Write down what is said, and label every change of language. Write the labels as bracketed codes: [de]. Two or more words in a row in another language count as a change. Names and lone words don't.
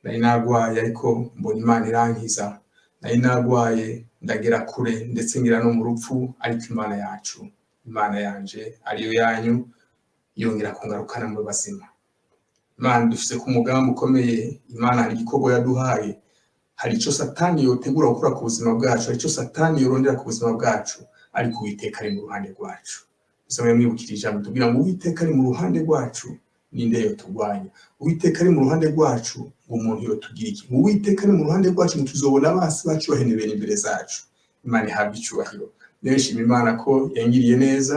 [rn] nari nagwaye ariko mbona Imana irankiza, nari nagwaye ndagera kure ndetse ngira no mu rupfu, ariko Imana yacu, Imana yanje ariyo yanyu yongera kungarukana mu bazima. Imana dufise ku mugambi ukomeye, Imana hari igikorwa yaduhaye, hari ico Satani yotegura gukora ku buzima bwacu, hari ico Satani yorondera ku buzima bwacu, ariko Uwiteka ari mu ruhande rwacu. Musome mwibukira ijambo tubwira ngo Uwiteka ari mu ruhande rwacu, ninde yoturwanya? Uwiteka ari mu ruhande rwacu, ngo umuntu yotugira iki? Uwiteka ari mu ruhande rwacu, ngo tuzobona abasi bacu bahenebera imbere zacu. Imana ihabwe icubahiro. Rero nshima Imana ko yangiriye neza.